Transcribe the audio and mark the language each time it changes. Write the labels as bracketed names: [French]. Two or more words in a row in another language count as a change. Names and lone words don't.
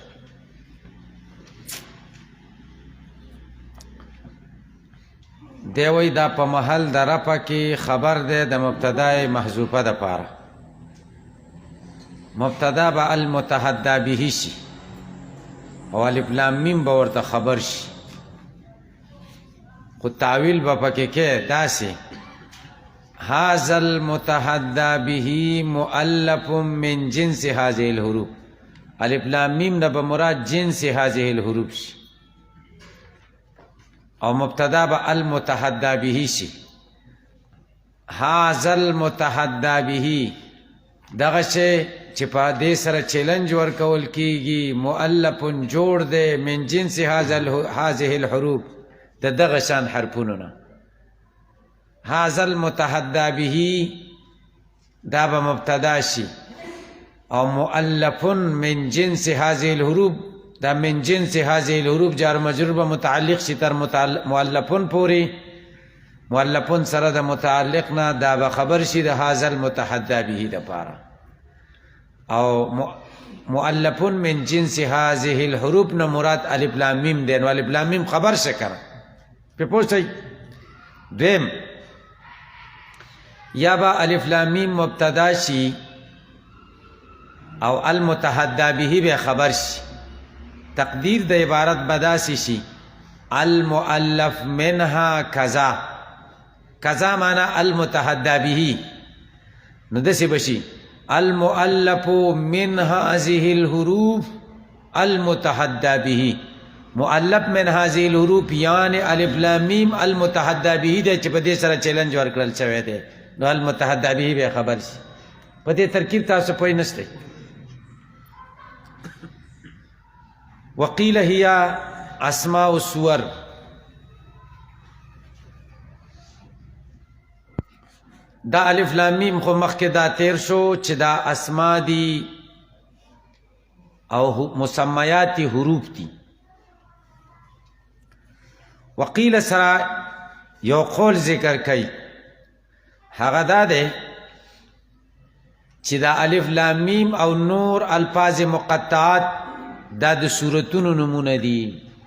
[Pashto] دی وایي دا په محل د رفع کې خبر دی د مبتدا محذوفه د پاره. مبتدا به [Arabic] المتحدى به [Pashto] شي او الف لام میم به ورته خبر شي، خو تعویل به پکې کې داسې [Arabic] هذا المتحدى به مؤلف من جنس هذه الحروف. [Pashto] الف لام میم نه به مراد [Arabic] جنس هذه الحروف [Pashto] شي او مبتدا به [Arabic] المتحدى به [Pashto] شي. [Arabic] هذا المتحدى به [Pashto] دغه شی چې په دې سره چیلنج ورکول کیږي مؤلف جوړ دی [Arabic] من جنس هذه الحروف [Pashto] د دغه شان حرفونو نه. [Arabic] هذا المتحدى به [Pashto] دا به مبتدا شي او [Arabic] مؤلف من جنس هذه الحروف [Pashto] دا [Arabic] من جنس هذه الحروف جار مجرور [Pashto] به متعلق شي تر مؤلفون پوری. مؤلفون سره د متعلق نه دا به خبر شي د [Arabic] هذا المتحدى به [Pashto] د پاره او [Arabic] مؤلفون من جنس هذه الحروف [Pashto] نه مراد الف لام میم دی. نو الف لام میم خبر شکر په پوښتنه دیم یا با الف لام میم مبتدا شي او [Arabic] المتحدى به [Pashto] به خبر شي. تقدیر د عبارت بداسي شي [Arabic] المؤلف منها كذا. كذا معنی المتحدى به. [Pashto] نو دسی بشي [Arabic] المؤلف من هذه الحروف المتحدى به. مؤلف من هذه الحروف [Pashto] یعنی الف لام میم [Arabic] المتحدى به [Pashto] د چې په دې سره چیلنج ورکړل شوی دی. نو [Arabic] المتحدى به [Pashto] به خبر شي. په دې ترکیب تاسو پوه نشئ. [Arabic] وقيل هي اسماء الصور. [Pashto] دا الف لام میم خو مخکې دا تیر شو چې دا اسماء دي او مسمیات حروف دي. وقيل سره یو قول ذکر کوي هغه دا دی چې دا الف لام میم او نور [Arabic] الفاظ مقطعات [Pashto] دا د سورتونو نمونه دي.